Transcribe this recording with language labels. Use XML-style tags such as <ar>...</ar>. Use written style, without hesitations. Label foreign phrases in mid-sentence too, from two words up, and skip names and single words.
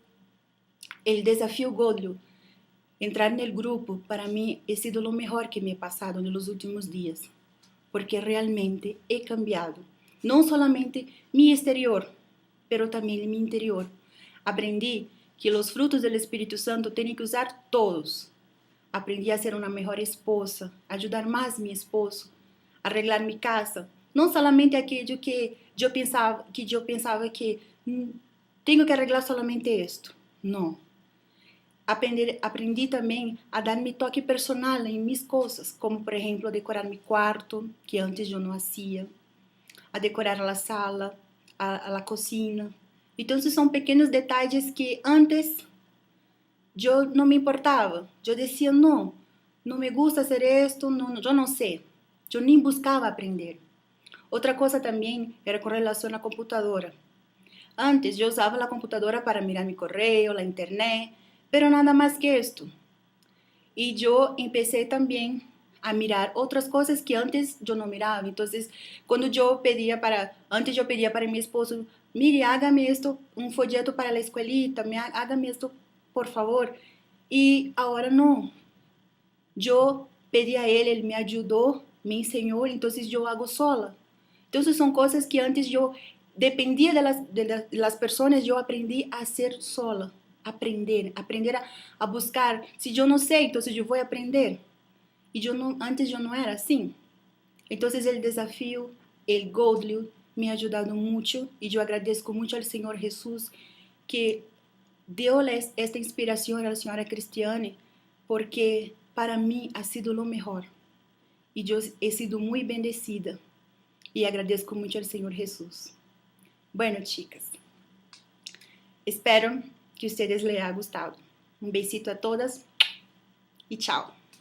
<es>El desafío Godly, entrar en el grupo, para mí ha sido lo mejor que me ha pasado en los últimos días, porque realmente he cambiado, no solamente mi exterior, pero también mi interior. Aprendí que los frutos del Espíritu Santo tienen que usar todos.</es> <pt>Aprendí a ser uma melhor esposa, ajudar mais meu esposo, arreglar minha casa. Não somente aquilo que eu pensava que tenho que arreglar somente isto. Não. Aprendi também a dar meu toque personal em minhas coisas, como, por exemplo, decorar meu quarto, que antes eu não fazia, a decorar a sala, a cozinha. Então, são pequenos detalhes que antes eu não me importava. Eu dizia,</pt> <es>não me gusta hacer esto,</es> <pt>eu não sei. Eu nem buscava aprender. Outra coisa também era com relação à computadora. Antes eu usava a computadora para mirar meu correio, a internet, pero nada mais que isto. E eu empecé também a mirar outras coisas que antes eu não mirava. Então, quando antes eu pedia para meu esposo,</pt> <es>mire, hágame esto, folleto para a escuelita, hágame esto, por favor.</es> <pt>E agora não. Eu pedi a ele me ajudou, me ensinou, então eu hago sola. Então, são coisas que antes eu dependia de las pessoas, eu aprendi a ser sola. Aprender a buscar. Se eu não sei, então eu vou aprender. E antes eu não era assim. Então, o desafio, o Godly, me ha ajudado muito. E eu agradeço muito ao Senhor Jesus que deu esta inspiração à senhora Cristiane, porque para mim</pt> <es>ha sido lo mejor.</es> <pt>E eu</pt> <es>he sido</es> <pt>muito bendecida. E agradeço muito ao Senhor Jesus.</pt> <es>Bueno, chicas, espero que ustedes les haya gustado. Un besito a todas y chao.</es>